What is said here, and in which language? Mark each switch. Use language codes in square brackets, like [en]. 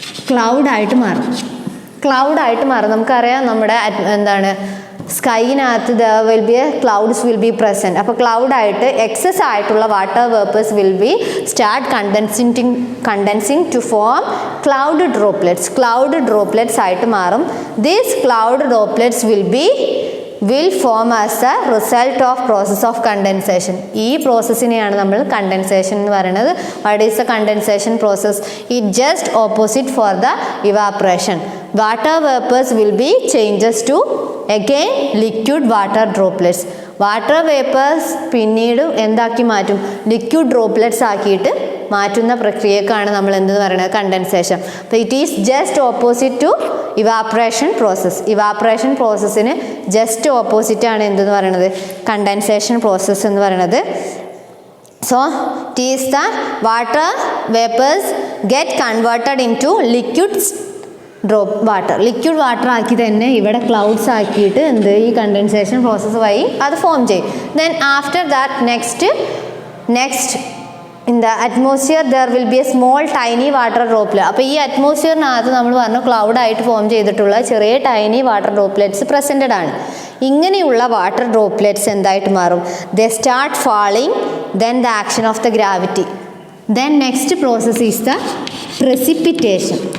[ml] ക്ലൗഡായിട്ട് മാറും. ക്ലൗഡായിട്ട് മാറും. നമുക്കറിയാം നമ്മുടെ എന്താണ് സ്കൈനകത്ത് [en] Clouds will be present. [ml] അപ്പോൾ ക്ലൗഡായിട്ട് എക്സസ് ആയിട്ടുള്ള [en] Water vapours will be start condensing to form cloud droplets. [ml] Cloud droplets ആയിട്ട് മാറും. [en] These cloud droplets will form as a result of process of condensation. [ml] ഈ പ്രോസസ്സിനെയാണ് നമ്മൾ കണ്ടൻസേഷൻ എന്ന് പറയുന്നത്. [en] What is the condensation process? It just opposite for the evaporation. Water vapours will be changes to again liquid water droplets. [ml] Water vapours പിന്നീട് എന്താക്കി മാറ്റും? Liquid droplets ആക്കിയിട്ട് മാറ്റുന്ന പ്രക്രിയക്കാണ് നമ്മൾ എന്തെന്ന് പറയുന്നത്? കണ്ടൻസേഷൻ. [en] അപ്പോൾ it is just opposite to evaporation process. [ml] Evaporation പ്രോസസ്സിന് just opposite ആണ് എന്തെന്ന് പറയുന്നത്? കണ്ടൻസേഷൻ പ്രോസസ്സ് എന്ന് പറയുന്നത്. [en] So it is the water vapours get converted into liquid water. [ml] Liquid water ആക്കി തന്നെ ഇവിടെ ക്ലൗഡ്സ് ആക്കിയിട്ട് ഈ കണ്ടൻസേഷൻ പ്രോസസ്സ് വഴി അത് ഫോം ചെയ്യും. [en] Then after that next in the atmosphere there will be a small tiny water droplet. [ml] അപ്പോൾ ഈ അറ്റ്മോസ്ഫിയറിനകത്ത് നമ്മൾ പറഞ്ഞു ക്ലൗഡ് ആയിട്ട് ഫോം ചെയ്തിട്ടുള്ള ചെറിയ ടൈനി വാട്ടർ ഡ്രോപ്ലെറ്റ്സ് പ്രസൻറ്റഡ് ആണ്. ഇങ്ങനെയുള്ള വാട്ടർ ഡ്രോപ്ലെറ്റ്സ് എന്തായിട്ട് മാറും? [en] They start falling, then the action of the gravity, then next process is the precipitation.